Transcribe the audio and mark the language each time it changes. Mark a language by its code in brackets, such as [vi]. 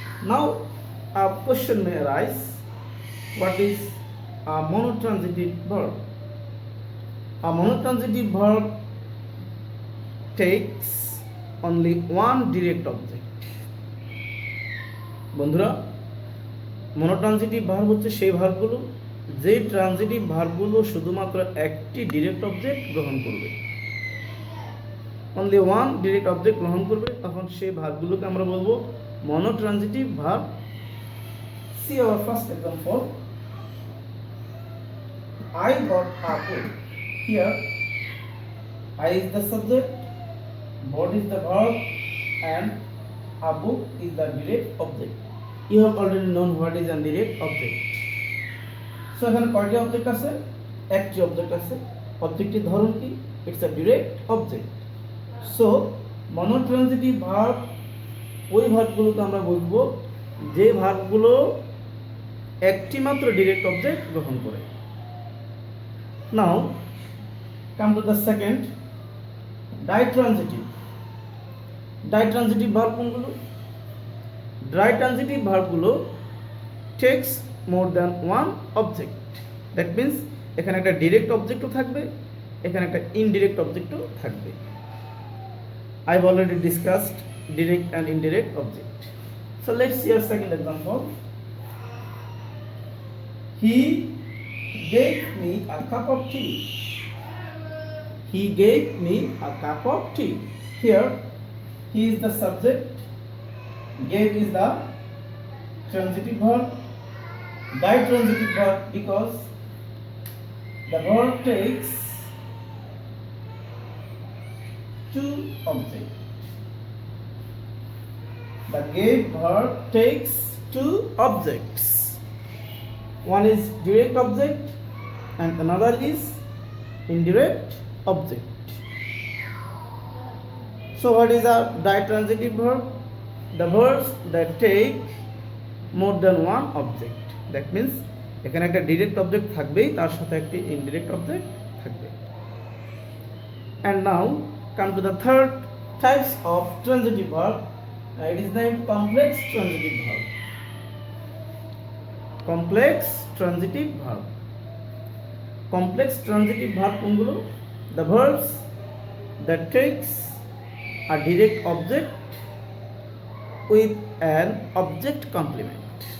[en] Now, a question may arise: what is a monotransitive verb? A monotransitive verb takes only one direct object. [bn] বন্ধুরা, মনোট্রানজিটিভ verb হচ্ছে সেই ভার্বগুলো যে transitive ভার্বগুলো শুধুমাত্র একটি direct object গ্রহণ করবে, [en] only one direct object [bn] গ্রহণ করবে, তখন সেই ভার্বগুলোকে আমরা বলবো মনোট্রানজিটিভ verb. [en] See our first example, I got a book. Here, I is the subject, bought is the verb, and a book is the direct object. You have already known what is a direct object. [bn] So এখানে কয়টি object আছে? একটি object আছে। অবজেক্টের ধরন কি? [en] It's a direct object. So [bn] মনোট্রানজিটিভ verb ওই ভার্বগুলোকে আমরা বলবো যে ভার্বগুলো একটি মাত্র ডিরেক্ট অবজেক্ট গ্রহণ করে। [en] Now come to the second, ditransitive. Ditransitive verb [bn] কোনগুলো? [en] Ditransitive ভার্বগুলো takes more than one object. That means [bn] এখানে একটা ডিরেক্ট অবজেক্টও থাকবে, এখানে একটা ইনডিরেক্ট অবজেক্টও থাকবে। [en] I've already discussed direct and indirect object. So let's see our second example. He gave me a cup of tea. He gave me a cup of tea. Here, he is the subject, gave is the transitive verb, ditransitive verb because the verb takes two objects. The gave verb takes two objects. One is direct object and another is indirect object. So what is a ditransitive verb? The verbs that take more than one object. That means [bn] এখানে একটা direct object থাকবেই, তার সাথে একটি indirect object থাকবে। [en] And now come to the third types of transitive verb. It is named complex transitive verb. Complex transitive verb. Complex transitive verb [bn] কোনগুলো? [en] The verbs that takes a direct object with an object complement.